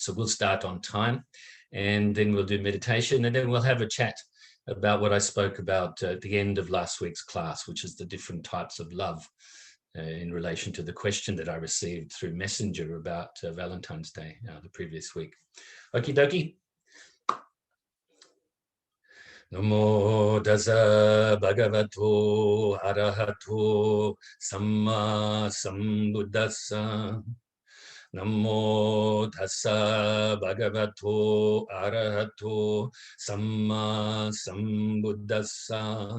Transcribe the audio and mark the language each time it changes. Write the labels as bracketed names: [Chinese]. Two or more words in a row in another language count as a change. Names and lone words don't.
[English] So we'll start on time, and then we'll do meditation, and then we'll have a chat about what I spoke about at the end of last week's class, which is the different types of love in relation to the question that I received through Messenger about Valentine's Day the previous week. Okie dokie. [Pali] Namo Tassa Bhagavato Arahato SammaSambuddhassa. Namo Tassa Bhagavato Arahato SammaSambuddhassa.